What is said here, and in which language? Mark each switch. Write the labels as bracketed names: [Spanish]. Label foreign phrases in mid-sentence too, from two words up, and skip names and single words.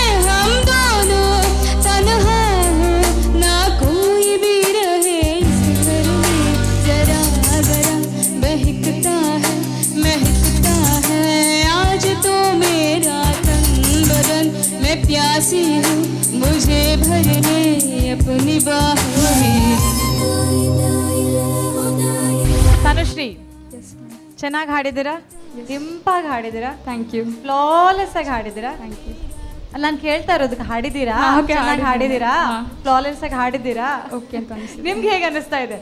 [Hindi] हम दोनों तन्हा हैं ना कोई भी रहे इस घर में. जरा जरा बहकता है आज तो मेरा तन बदन. मैं प्यासी हूँ मुझे भर ले अपनी बाहों में. [Kannada] ತನುಶ್ರೀ ಚೆನ್ನಾಗಿ ಹಾಡಿದ್ದೀರಾ, ಇಂಪಾಗಿ ಹಾಡಿದ್ದೀರಾ, [English] thank you. [Kannada] ಫ್ಲಾಲೆಸ್ ಆಗಿ ಹಾಡಿದ್ದೀರಾ. [English] thank you. [Kannada] ಅಲ್ಲ ನಾನು ಕೇಳ್ತಾ ಇರೋದು ಹಾಡಿದ್ದೀರಾ, ಓಕೆ, ಚೆನ್ನಾಗಿ ಹಾಡಿದ್ದೀರಾ, ಹಾ. ಫ್ಲಾಲೆಸ್ ಆಗಿ ಹಾಡಿದ್ದೀರಾ. ಓಕೆ ಅಂತ ಅನಿಸ್ತು. ನಿಮ್ಗೆ ಹೇಗೆ ಅನಿಸ್ತಾ ಇದೆ?